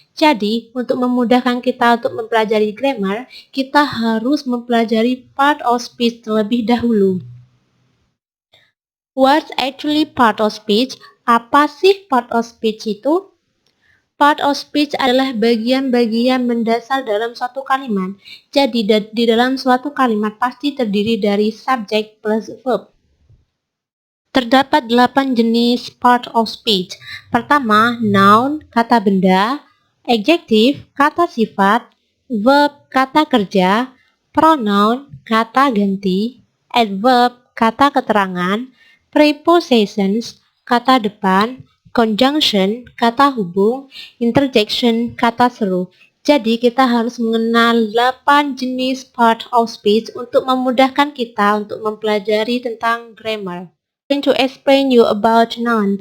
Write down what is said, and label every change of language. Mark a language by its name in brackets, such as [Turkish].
[Indonesian] Jadi, untuk memudahkan kita untuk mempelajari grammar, kita harus mempelajari part of speech terlebih dahulu. [English] What's actually part of speech? [Indonesian] Apa sih part of speech itu? Part of speech adalah bagian-bagian mendasar dalam suatu kalimat. Jadi, di dalam suatu kalimat pasti terdiri dari subject plus verb. Terdapat 8 jenis part of speech. Pertama, noun, kata benda, adjective, kata sifat, verb, kata kerja, pronoun, kata ganti, adverb, kata keterangan, prepositions, kata depan, conjunction, kata hubung, interjection, kata seru. Jadi kita harus mengenal 8 jenis part of speech untuk memudahkan kita untuk mempelajari tentang grammar. [English] I'm going to explain you about noun.